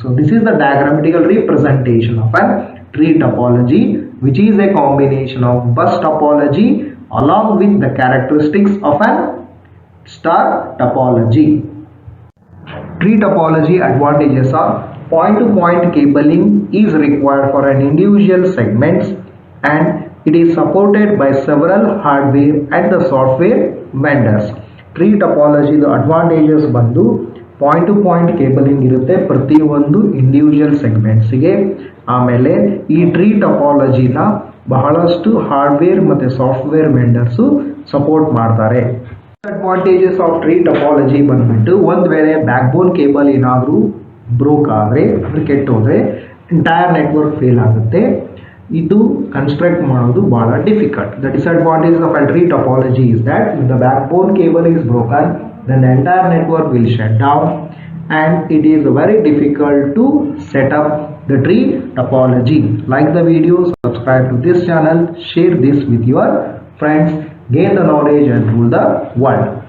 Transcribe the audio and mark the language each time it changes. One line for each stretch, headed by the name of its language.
English: So this is the diagrammatical representation of a tree topology, which is a combination of bus topology along with the characteristics of a star topology. Tree topology advantages are point-to-point cabling is required for an individual segments, and it is supported by several hardware and the software vendors. Tree topology the advantages
Kannada: ಬಂದು point to point cabling ಇರುತ್ತೆ ಪ್ರತಿಯೊಂದು individual ಸೆಗ್ಮೆಂಟ್ಸ್ಗೆ. ಆಮೇಲೆ ಈ tree ಟಪಾಲಜಿನ ಬಹಳಷ್ಟು hardware ಮತ್ತು software vendors support ಮಾಡ್ತಾರೆ. Advantages of tree topology ಬಂದ್ಬಿಟ್ಟು, ಒಂದು ವೇಳೆ ಬ್ಯಾಕ್ ಬೋನ್ ಕೇಬಲ್ ಏನಾದರೂ ಬ್ರೋಕ್ ಆದರೆ ಅಂದರೆ ಕೆಟ್ಟೋದ್ರೆ ಎಂಟೈರ್ ನೆಟ್ವರ್ಕ್ ಫೇಲ್ ಆಗುತ್ತೆ. ಇದು ಕನ್ಸ್ಟ್ರಕ್ಟ್ ಮಾಡೋದು ಭಾಳ difficult.
English: The disadvantages of a tree topology is that if the backbone cable is broken, then the entire network will shut down and it is very difficult to set up the tree topology. Like the video, subscribe to this channel, share this with your friends, gain the knowledge and rule the world.